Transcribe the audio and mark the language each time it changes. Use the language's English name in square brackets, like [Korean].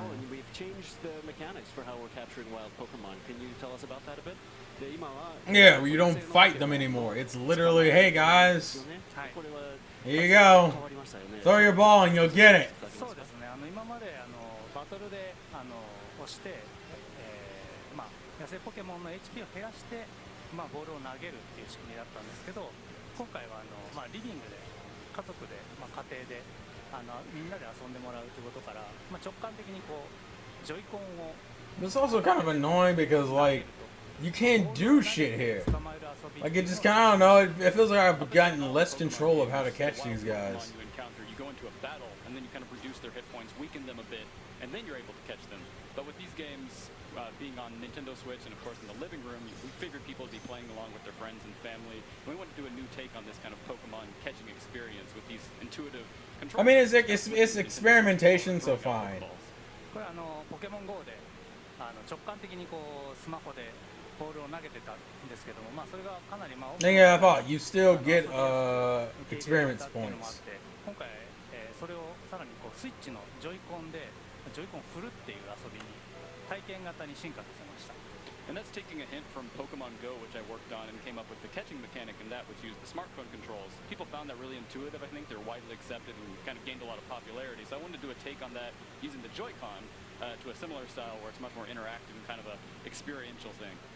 [English] We've changed the mechanics for how we're capturing wild Pokemon. Can you tell us about that a bit? Yeah, well, you don't fight them anymore. It's literally, hey guys, here you go. Throw your ball and you'll get it. [Japanese] そうですね。今までバトルで押して、まあ野生ポケモンの HP を減らしてまあボールを投げるっていう仕組みだったんですけど、今回はまあリビングで家族でまあ家庭でみんなで遊んでもらうということから、まあ直感的にこうジョイコンを。 [English] It's also kind of annoying because like you can't do shit here. Like it just kind of, I don't know. It feels like I've gotten less control of how to catch these guys. You go into a battle and then you kind of reduce their hit points, weaken them a bit, and then you're able to catch them. But with these games being on Nintendo Switch and of course in the living room, we figured people would be playing along with their friends and family. And we wanted to do a new take on this kind of Pokemon catching experience with these intuitive controls. I mean, it's experimentation, so fine. [Japanese] これポケモン GO で直感的にこうスマホでボールを投げてたんですけども、まあそれがかなり [English] Yeah, I thought you still get experience points. [Japanese] 今回、それをさらにこうスイッチのジョイコンでジョイコンを振るっていう遊びに体験型に進化させました。 [English] And that's taking a hint from Pokemon Go, which I worked on and came up with the catching mechanic in that, which used the smartphone controls. People found that really intuitive. I think they're widely accepted and kind of gained a lot of popularity. So I wanted to do a take on that using the Joy-Con to a similar style where it's much more interactive and kind of a experiential thing.